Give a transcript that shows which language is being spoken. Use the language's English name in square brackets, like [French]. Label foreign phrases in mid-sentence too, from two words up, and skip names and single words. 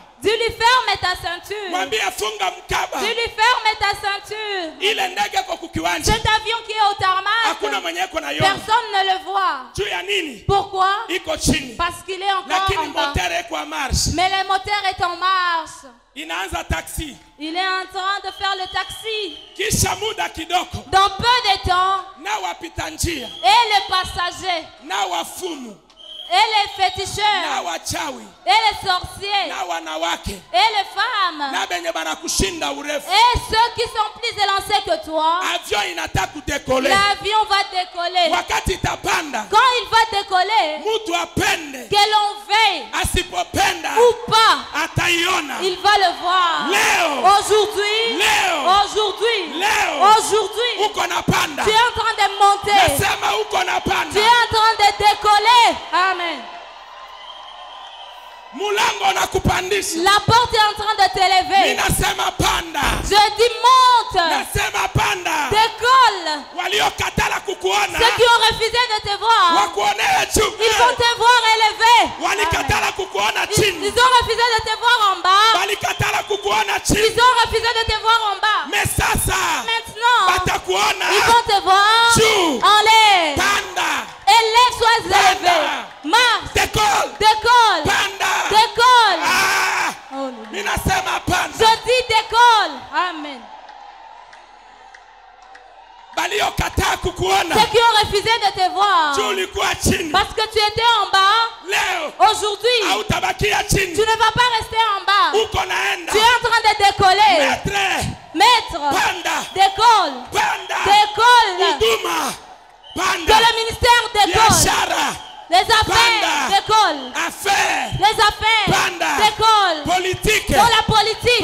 [French] Dis-lui, ferme ta ceinture. [Swahili] Mwambie funga mkaba. [French] Dis-lui, ferme ta ceinture. [Swahili] Ile ndege kwa kukiwanja. [French] Cet avion qui est au tarmac, [Swahili] Hakuna mwenye iko naiona. [French] personne ne le voit. [Swahili] Juu ya nini? [French] Pourquoi? [Swahili] Iko chini. [French] Parce qu'il est encore [Swahili] Lakini [French] en bas. moteur iko en marche. Mais le moteur est en marche. [Swahili] Inaanza taxi. [French] Il est en train de faire le taxi. [Swahili] Kisha muda kidoko. [French] Dans peu de temps, [Swahili] Na wapita njia. [French] et les passagers, [Swahili] Na wafumu. [French] et les [Swahili] Na [French] féticheurs, [Swahili] wachawi. [French] et les sorciers, [Swahili] Na wanawake. [French] et les femmes, [Swahili] Na benye banakushinda urefu. [French] et ceux qui sont plus élancés que toi, [Swahili] Avion inataka kudekoler. [French] l'avion va décoller. [Swahili] Wakati itapanda. [French] Quand il va décoller, [Swahili] Mtu apende. [French] que l'on veuille [Swahili] Asipopenda. [French] ou pas, [Swahili] Ataiona. [French] il va le voir. [Swahili] Leo. [French] Aujourd'hui, [Swahili] Uko napanda. [French] tu es en train de monter. [Swahili] Nasema uko [French] Tu [Swahili] napanda. [French] es en train de décoller. Amen. [Swahili] Mulango nakupandisha. [French] La porte est en train de t'élever. [Swahili] Ninasema panda. [French] Je dis monte. [Swahili] Nasema panda. [French] Décolle. [Swahili] Waliokatala kukuona. [French] Ceux qui ont refusé de te voir, [Swahili] Wakuonea juu. [French] ils vont te voir élevé. [Swahili] Walikatala kukuona [French] Ils [Swahili] chini. [French] ont refusé de te voir en bas. [Swahili] Walikatala kukuona [French] Ils [Swahili] chini. [French] ont refusé de te voir en bas. [Swahili] Mais sasa [French] Maintenant, [Swahili] batakuona [French] ils vont te voir [Swahili] juu. [French] en l'air. [Swahili] Panda. [French] Élève, sois élevé. Marche. Décolle. Décolle. [Swahili] Panda. [French] Décolle. Ah. Oh, [Swahili] Ninasema panda. [French] je dis décolle. Amen. [Swahili] Baliokataa kukuona. [French] Ceux qui ont refusé de te voir, [Swahili] Juu ulikuwa chini. [French] parce que tu étais en bas, [Swahili] Leo [French] aujourd'hui, [Swahili] hautabakia chini. [French] tu ne vas pas rester en bas. [Swahili] Uko naenda. [French] Tu es en train de décoller. Maître. Maître, [Swahili] Panda. [French] décolle. [Swahili] Panda. [French] Décolle. [Swahili] Huduma. [French] Que [Swahili] Panda. [French] le ministère décolle. [Swahili] Biashara. [French] Les affaires [Swahili] Panda. [French] décollent. Affaire. Les affaires [Swahili] Panda. [French] décollent. Politique. Dans la politique,